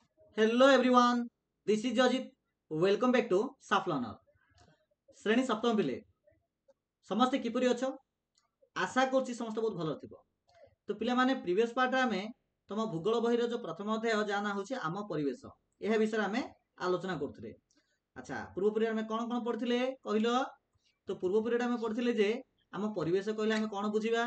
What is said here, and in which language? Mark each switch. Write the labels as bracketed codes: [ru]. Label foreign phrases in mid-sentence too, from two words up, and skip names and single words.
[en] Hello everyone, this is Jajit. Welcome back to Saflaner. [or] ଶ୍ରେଣୀ ସପ୍ତମ ପିଲେ ସମସ୍ତେ କିପରି ଅଛ? ଆଶା କରୁଛି ସମସ୍ତେ ବହୁତ ଭଲ ଥିବ। ତ ପିଲାମାନେ [en] previous part [or] ଆମେ ତମ ଭୂଗୋଳ ବହିର ଯୋଉ ପ୍ରଥମ ଅଧ୍ୟାୟ ଯାହା ନାଁ ହେଉଛି ଆମ ପରିବେଶ, ଏହା ବିଷୟରେ ଆମେ ଆଲୋଚନା କରୁଥିଲେ। ଆଚ୍ଛା, ପୂର୍ବ ପିରିୟଡ଼ ଆମେ କ'ଣ କ'ଣ ପଢ଼ିଥିଲେ କହିଲ? ତ ପୂର୍ବ ପିରିୟଡ଼ ଆମେ ପଢ଼ିଥିଲେ ଯେ ଆମ ପରିବେଶ କହିଲେ ଆମେ କ'ଣ ବୁଝିବା?